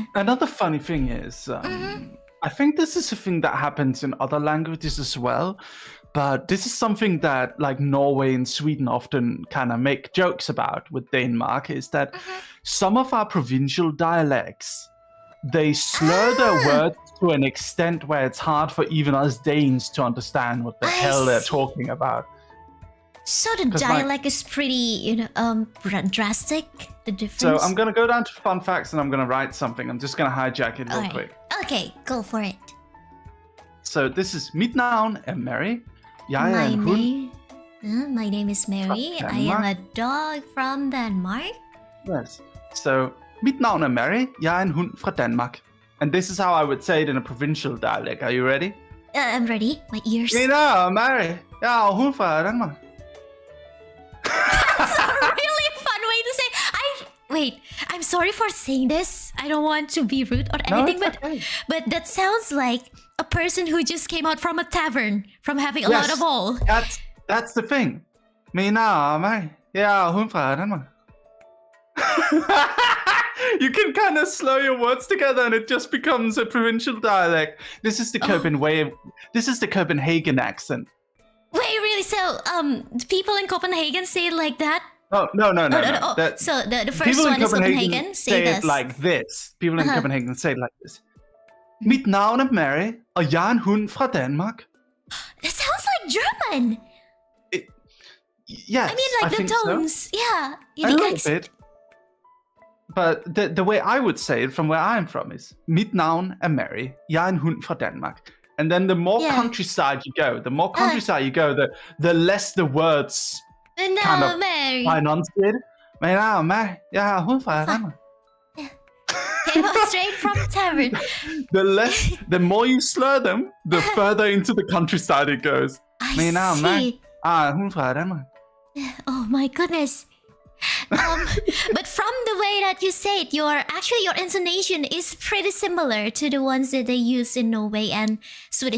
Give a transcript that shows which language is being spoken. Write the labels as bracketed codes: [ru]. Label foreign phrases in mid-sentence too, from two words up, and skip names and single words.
[en] Another funny thing is, I think this is a thing that happens in other languages as well, but this is something that like Norway and Sweden often kind of make jokes about with Denmark, is that some of our provincial dialects, they slur their words to an extent where it's hard for even us Danes to understand what the hell they're talking about. So the dialect is pretty, drastic, the difference. So I'm going to go down to fun facts and I'm going to write something. I'm just going to hijack it real quick. Okay, go for it. So this is [da] Mit navn er Mary. Jeg er en hund. [en] My name is Mary. I am a dog from Denmark. Yes. So, [da] mit navn er Mary. Jeg er en hund fra Danmark. [en] And this is how I would say it in a provincial dialect. Are you ready? I'm ready. My ears. [da] Mit navn er Mary. Jeg er en hund fra Danmark. [en] That's a really fun way to say. Wait, I'm sorry for saying this. I don't want to be rude or anything, but that sounds like a person who just came out from a tavern from having a lot of all. That's the thing. [da] Mit navn er Mary. Jeg er hund fra Danmark. [en] You can kind of slow your words together and it just becomes a provincial dialect. This is the Copenhagen accent. Wait, really? So, people in Copenhagen say it like that? Oh, no. So the first one is Copenhagen. Say it like this. People in Copenhagen say it like this. [da] Mit navn er Mary, og jeg er en hund fra Danmark. [en] That sounds like German. Yes, I mean, like the tones. So. Yeah. A little bit. But the way I would say it from where I'm from is [da] Mit navn er Mary, jeg er en hund fra Danmark. [en] And then the more countryside you go, the less the words kind of enunciated. [da] Mit navn er Mary, jeg er en hund fra Danmark. [en] Came out straight from the tavern. The more you slur them, the further into the countryside it goes. I see. Oh my goodness. But from the way that you say it, your intonation is pretty similar to the ones that they use in Norway and Swedish.